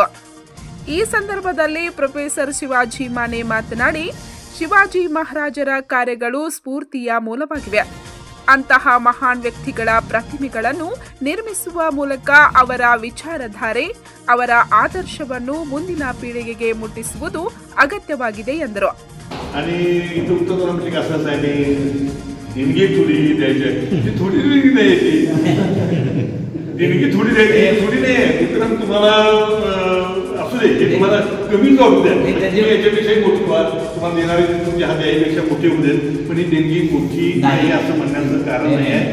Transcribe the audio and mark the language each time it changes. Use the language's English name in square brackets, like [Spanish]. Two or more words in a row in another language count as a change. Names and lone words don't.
[Kannada] ಈ ಸಂದರ್ಭದಲ್ಲಿ ಪ್ರೊಫೆಸರ್ ಶಿವಾಜಿ ಮಾನೆ ಮಾತನಾಡಿ, ಶಿವಾಜಿ ಮಹಾರಾಜರ ಕಾರ್ಯಗಳು ಸ್ಫೂರ್ತಿಯ ಮೂಲವಾಗಿವೆ. ಅಂತಹ ಮಹಾನ್ ವ್ಯಕ್ತಿಗಳ ಪ್ರತಿಮೆಗಳನ್ನು ನಿರ್ಮಿಸುವ ಮೂಲಕ ಅವರ ವಿಚಾರಧಾರೆ, ಅವರ ಆದರ್ಶವನ್ನು ಮುಂದಿನ ಪೀಳಿಗೆಗೆ ಮುಟ್ಟಿಸುವುದು ಅಗತ್ಯವಾಗಿದೆ ಎಂದರು. [Marathi] देणगी थोडी द्यायची, थोडी नाही. विक्रम तुम्हाला असू दे, तुम्हाला कमी जाऊ द्या, याच्यापेक्षा मोठी व्हा, तुम्हाला देणारे तुमच्या हात यापेक्षा मोठी होऊ देत, पण ही देणगी मोठी नाही असं म्हणण्याचं कारण नाही आहे.